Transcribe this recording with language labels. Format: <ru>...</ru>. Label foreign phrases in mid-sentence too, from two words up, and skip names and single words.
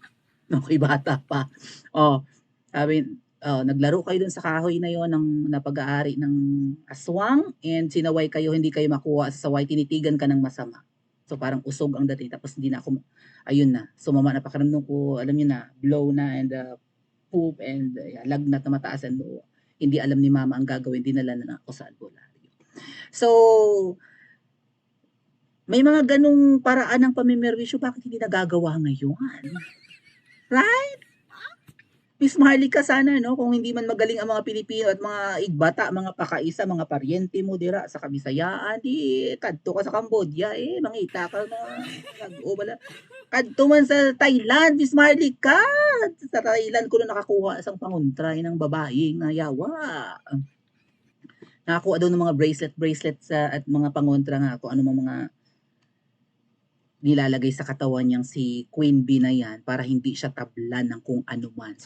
<tl>Nung ako'y bata pa. Oh, sabi, naglaro kayo dun sa kahoy na yon ng napag-aari ng aswang and sinaway kayo, hindi kayo makuha sa saway, tinitigan ka ng masama. So parang usog ang dating tapos hindi na ako, ayun na, sumama na pakiramdam ko, alam niyo na, blow na and poop and lagnat na mataas and hindi alam ni mama ang gagawin, dinala na ako sa albularyo. So, may mga ganong paraan ng pamimerwisyo, bakit hindi nagagawa ngayon?</tl> <hil>Right? Miss Maharlika,</hil> <tl>sana no, kung hindi man magaling ang mga Pilipino</tl> <hil>at mga igbata, mga pakaisa, mga paryente mo dira sa Kabisayaan, di kadto ka sa Cambodia mangita ka na bala. Kadto man sa Thailand, Miss Maharlika.</hil> <tl>Sa Thailand ko na nakakuha isang panguntray ng babaeng yawa. Nakakuha daw ng mga bracelet at mga pangontra nga kung ano mga nilalagay sa katawan niyang si Queen Bee na yan para hindi siya tablan ng kung ano man.</tl>